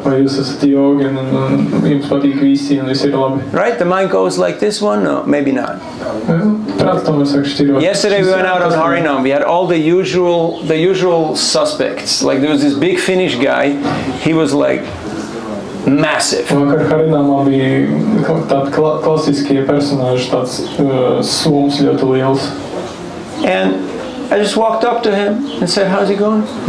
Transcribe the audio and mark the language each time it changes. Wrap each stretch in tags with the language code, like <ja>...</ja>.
<lv>Vai jūs esat jogi un jums patīk visi un viss ir labi.</lv> <en>Right? The mind goes like this one? No, maybe not. Yesterday we went out on Harinam. We had all the usual suspects. Like there was this big Finnish guy. He was like massive.</en> <lv>Vakar Harinamā bija tādi klasiskie personāži, tāds soms ļoti liels.</lv> <en>And I just walked up to him and said, how's he going?</en>